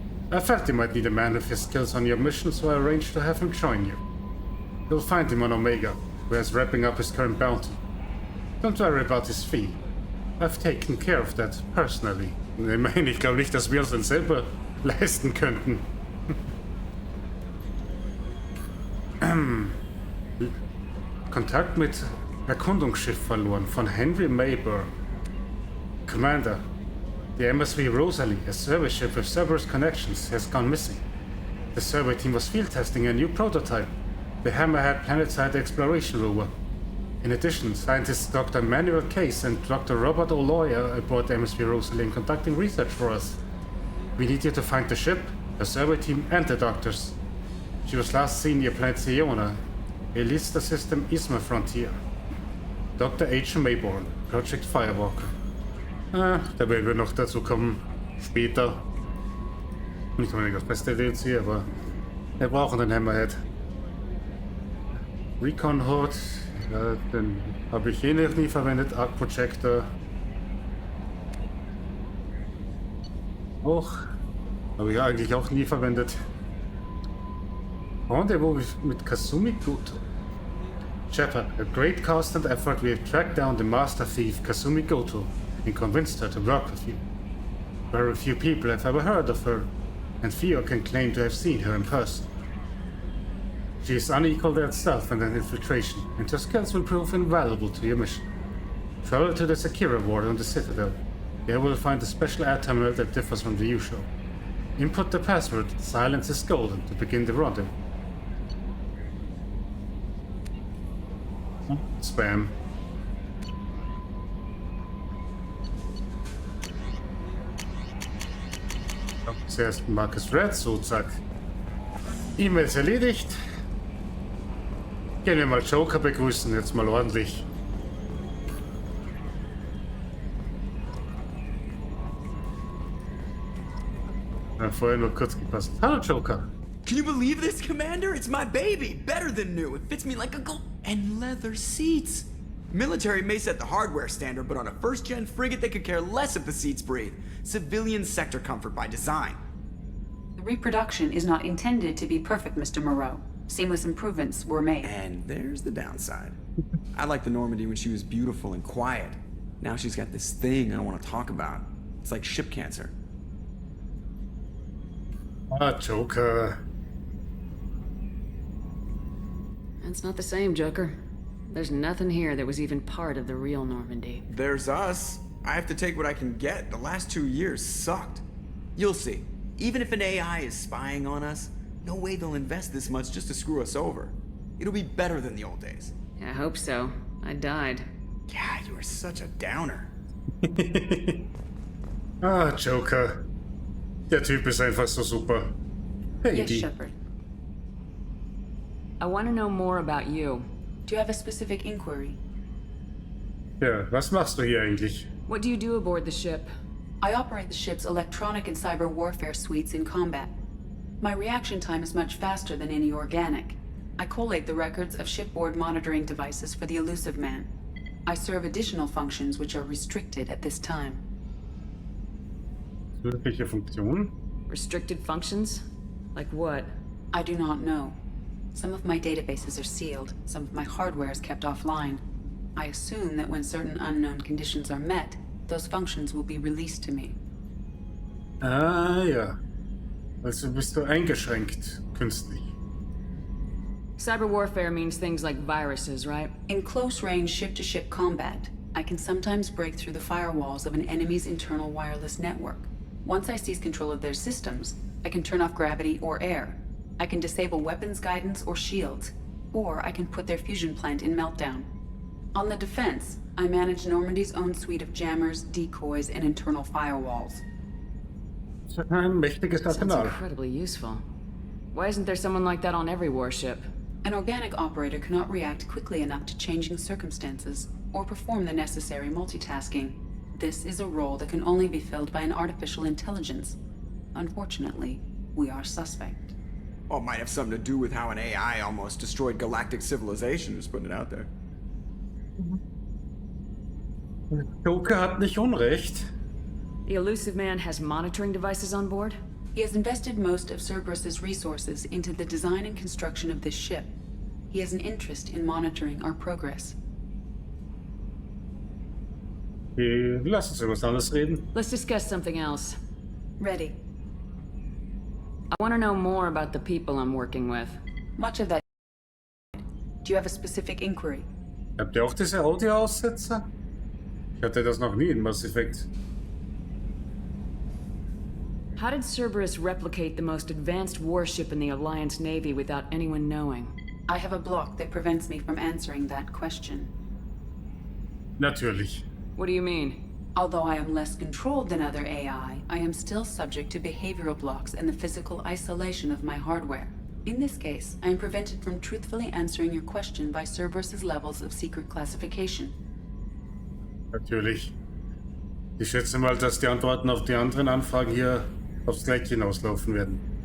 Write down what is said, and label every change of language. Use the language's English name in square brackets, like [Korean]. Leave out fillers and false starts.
[English] I felt you might need a man with his skills on your mission, so I arranged to have him join you. You'll find him on Omega, where he's wrapping up his current bounty. Don't worry about his fee. I've taken care of that personally. [German] Ich glaube nicht, dass wir uns das selber leisten könnten. Kontakt mit Erkundungsschiff verloren von Henry Mayburn. [English] Commander, the MSV Rosalie, a survey ship with Cerberus connections, has gone missing. The survey team was field testing a new prototype, the Hammerhead Planetside Exploration Rover. In addition, scientists Dr. Manuel Case and Dr. Robert O'Loy are aboard the MSV Rosalie and conducting research for us. We need you to find the ship, the survey team, and the doctors. She was last seen near Planet Siona, a Lista System Isma Frontier. Dr. H. Mayborn, Project Firewalker. [German] Da werden wir noch dazu kommen. Später. Nicht unbedingt das beste DLC, aber wir brauchen den Hammerhead. Recon Horde, Ja, den habe ich noch nie verwendet. Arc Projector. Auch. Habe ich eigentlich auch nie verwendet. Rendezvous mit Kasumi Goto. [English] Shepard, a great constant effort, we have tracked down the master thief Kasumi Goto and convinced her to work with you. Very few people have ever heard of her, and few can claim to have seen her in person. She is unequaled at stealth and an infiltration, and her skills will prove invaluable to your mission. Travel to the Sakira ward on the Citadel. There you will find a special air terminal that differs from the usual. Input the password, silence is golden, to begin the rendezvous. Spam. [German] Zuerst Marcus Red, so zack. E-Mails erledigt. Gehen wir mal Joker begrüßen, jetzt mal ordentlich. Vorher nur kurz gepasst. Hallo Joker. [English] Can you believe this, Commander? It's my baby! Better than new! It fits me like a glove! And leather seats! Military may set the hardware standard, but on a first-gen frigate they could care less if the seats breathe. Civilian sector comfort by design. The reproduction is not intended to be perfect, Mr. Moreau. Seamless improvements were made. And there's the downside. I liked the Normandy when she was beautiful and quiet. Now she's got this thing I don't want to talk about. It's like ship cancer. Ah, Joker. That's not the same, Joker. There's nothing here that was even part of the real Normandy. There's us. I have to take what I can get. The last 2 years sucked. You'll see. Even if an AI is spying on us, no way they'll invest this much just to screw us over. It'll be better than the old days. I hope so. I died. Yeah, you are such a downer. Ah, Joker. [German] Der Typ ist einfach so super. [English] Hey, Yes, [German] die. [English] Shepard. I want to know more about you. Do you have a specific inquiry? [German] Ja, was machst du hier eigentlich? [English] What do you do aboard the ship? I operate the ship's electronic and cyber warfare suites in combat. My reaction time is much faster than any organic. I collate the records of shipboard monitoring devices for the elusive man. I serve additional functions which are restricted at this time. [German] Zusätzliche Funktionen? [English] Restricted functions? Like what? I do not know. Some of my databases are sealed, some of my hardware is kept offline. I assume that when certain unknown conditions are met, those functions will be released to me. [German] Ah, ja. Also bist du eingeschränkt, künstlich. [English] Cyber warfare means things like viruses, right? In close-range ship-to-ship combat, I can sometimes break through the firewalls of an enemy's internal wireless network. Once I seize control of their systems, I can turn off gravity or air. I can disable weapons guidance or shields, or I can put their fusion plant in meltdown. On the defense, I manage Normandy's own suite of jammers, decoys, and internal firewalls. [German] Ein mächtiges [English] Sounds [German] Arsenal. [English] incredibly useful. Why isn't there someone like that on every warship? An organic operator cannot react quickly enough to changing circumstances or perform the necessary multitasking. This is a role that can only be filled by an artificial intelligence. Unfortunately, we are suspect. Well, it might have something to do with how an AI almost destroyed galactic civilization, just putting it out there. [German] Joker hat nicht Unrecht. [English] The elusive man has monitoring devices on board? He has invested most of Cerberus's resources into the design and construction of this ship. He has an interest in monitoring our progress. [German] Lass uns über was anderes reden. [English] Let's discuss something else. Ready. I want to know more about the people I'm working with. Much of that. Do you have a specific inquiry? [German] Habt ihr auch diese Audio-Aussetzer? Ich hatte das noch nie in Mass Effect. [English] How did Cerberus replicate the most advanced warship in the Alliance Navy without anyone knowing? I have a block that prevents me from answering that question. [German] Natürlich. [English] What do you mean? Although I am less controlled than other AI, I am still subject to behavioral blocks and the physical isolation of my hardware. In this case, I am prevented from truthfully answering your question by Cerberus's levels of secret classification. [German] Natürlich. Ich schätze mal, dass die Antworten auf die anderen Anfragen hier aufs Gleiche hinauslaufen werden.